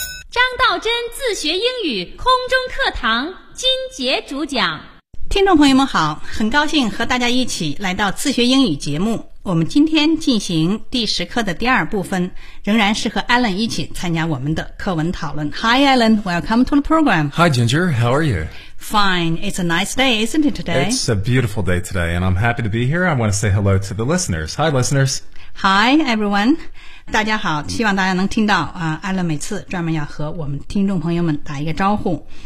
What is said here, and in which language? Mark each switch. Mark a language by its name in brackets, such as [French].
[Chinese] 张道真自学英语空中课堂金杰主讲。听众朋友们好，很高兴和大家一起来到自学英语节目。我们今天进行第十课的第二部分，仍然是和 Alan 一起参加我们的课文讨论。 [English] Hi Alan, welcome to the program. Hi Ginger, how are you? Fine, it's a nice day, isn't it today? It's a beautiful day today, and I'm happy to be here. I want to say hello to the listeners. Hi listeners. Hi everyone. [Chinese] 大家好，希望大家能听到啊，艾伦每次专门要和我们听众朋友们打一个招呼。